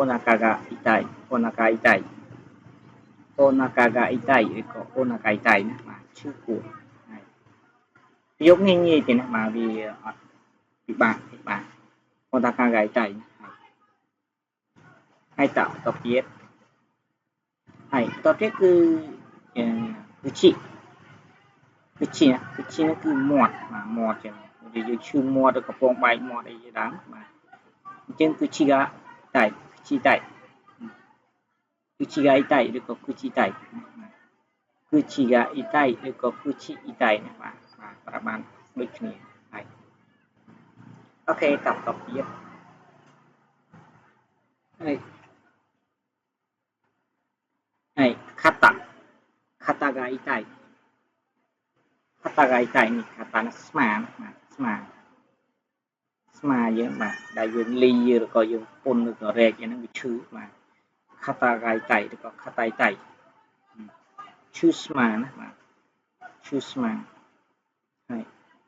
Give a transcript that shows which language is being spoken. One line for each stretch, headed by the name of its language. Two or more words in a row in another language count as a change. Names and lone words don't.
Japanese: なかが痛いお腹痛いお腹が痛い
Khmer: ឬក៏
Japanese: お腹痛い
Khmer: ណាបាទឈឺពោះហើយប្រយោគងាយទេណាបាទវាអត់ពិបាកទេបាទ
Japanese: お腹が痛い
Khmer: ណាហើយតទៀតហើយតទៀតគឺឈី ហ្នឹងគឺមាត់បាទមាត់ចឹងយើងឈឺមាត់ឬកំពង់បែកមាត់ អីជាដើមបាទអញ្ចឹងគឺ
Japanese: ちが痛い口痛い口が痛い
Khmer: ឬក៏
Japanese: 口痛い口が痛い
Khmer: ឬក៏
Japanese: 口痛い
Khmer: ណាបាទប្រាប់បានដូចគ្នាហើយអូខេតទៀតហើយ
Japanese: 肩が痛い
Khmer: នេះ肩នេះស្មាបាទស្មាយើងបាទដែលយើងលីឬក៏យើងពុនឬក៏រែកហ្នឹងវាឈឺបាទ
Japanese: 肩が痛い
Khmer: ឬក៏
Japanese: 肩痛い
Khmer: ឈឺស្មាណាបាទឈឺស្មាហើយ